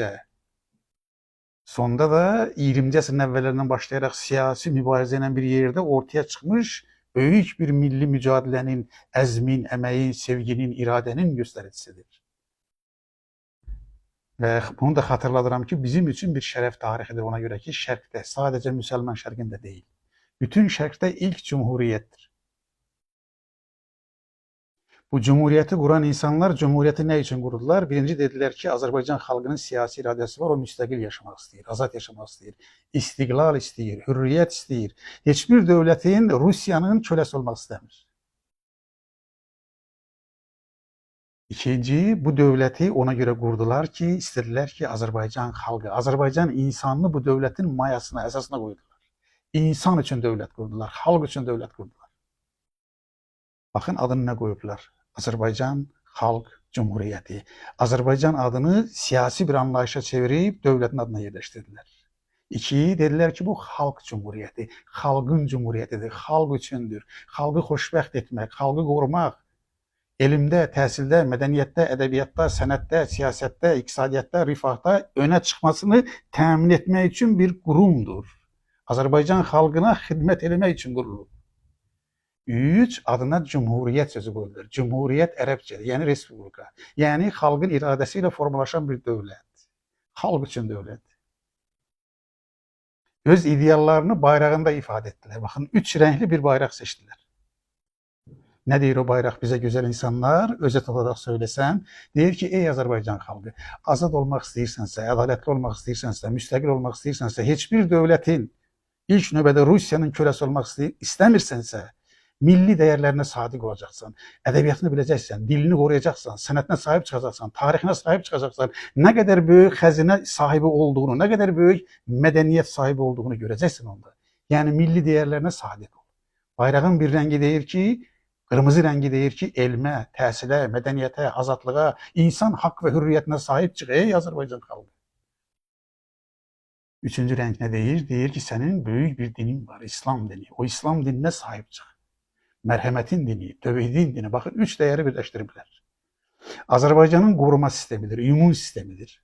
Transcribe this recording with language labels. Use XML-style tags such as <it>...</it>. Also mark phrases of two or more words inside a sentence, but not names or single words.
<az>Sonda da 20-ci əsrin əvvəllərindən başlayaraq siyasi mübarizə ilə bir yerdə ortaya çıxmış böyük bir milli mücadilənin, əzmin, əməyin, sevginin, iradənin göstəricisidir. Və bunu da xatırladıram ki, bizim üçün bir şərəf tarixidir ona görə ki, şərqdə, sadəcə müsəlman şərqində deyil, bütün şərqdə ilk cumhuriyyətdir.</az> <tr>Bu cumhuriyeti kuran insanlar cumhuriyeti ne için kurdular? Birinci dediler ki Azerbaycan halkının siyasi iradesi var, o müstakil yaşamak istiyor, azad yaşamak istiyor, istiqlal istiyor, hürriyet istiyor. Hiçbir devletin Rusya'nın kölesi olmak istemiyor. İkinci, bu devleti ona göre kurdular ki, istediler ki Azerbaycan halkı, Azerbaycan insanını bu devletin mayasına, esasına koydular. İnsan için devlet kurdular, halk için devlet kurdular. Bakın adını ne koydular?</tr> <az>Azərbaycan Xalq Cumhuriyyəti. Azərbaycan adını siyasi bir anlayışa çevirib dövlətin adına yerləşdirdilər. İki, dedilər ki, bu Xalq Cumhuriyyəti, xalqın cumhuriyyətidir, xalq üçündür. Xalqı xoşbəxt etmək, xalqı qorumaq, elmdə, təhsildə, mədəniyyətdə, ədəbiyyatda, sənətdə, siyasətdə, iqtisadiyyatda, rifahda önə çıxmasını təmin etmək üçün bir qurumdur. Azərbaycan xalqına xidmət etmək üçün qurulub.</az> <tr>Üç, adına Cumhuriyet sözü koyulur.</tr> <az>Cumhuriyet Ərəbcədir, yani Respublika. Yani xalqın iradəsiyle formalaşan bir dövlət. Xalq üçün dövlət.</az> <tr>Öz ideallarını bayrağında ifade ettiler. Bakın, 3 renkli bir bayrak seçtiler.</tr> <az>Ne deyir</az> <tr>o bayrak bize güzel insanlar? Özet olarak söylesem,</tr> <az>deyir ki, ey Azərbaycan xalqı, azad olmaq istəyirsənsə, ədalətli olmaq istəyirsənsə, müstəqil olmaq istəyirsənsə, heç bir dövlətin ilk növbədə Rusiyanın köləsi olmaq istəmirsənsə,</az> <tr>milli değerlerine sadık olacaksan, edebiyatını bileceksen, dilini koruyacaksan, senetine sahip çıkacaksan, tarihine sahip çıkacaksan, ne kadar büyük hazine sahibi olduğunu, ne kadar büyük medeniyet sahibi olduğunu göreceksin onda. Yani milli değerlerine sadık ol. Bayrağın bir rengi deyir ki, kırmızı rengi deyir ki,</tr> <az>elmə, təhsilə, mədəniyyətə, azadlığa,</az> <tr>insan hak ve hürriyetinə sahip çık ey Azərbaycan xalqı. Üçüncü renk ne deyir? Deyir ki, senin büyük bir dinin var, İslam dini. O İslam dinine sahip çık. Merhametin dini, tövhidin dini. Bakın 3 değeri birleştirdiler. Azerbaycan'ın koruma sistemidir, immün sistemidir.</tr>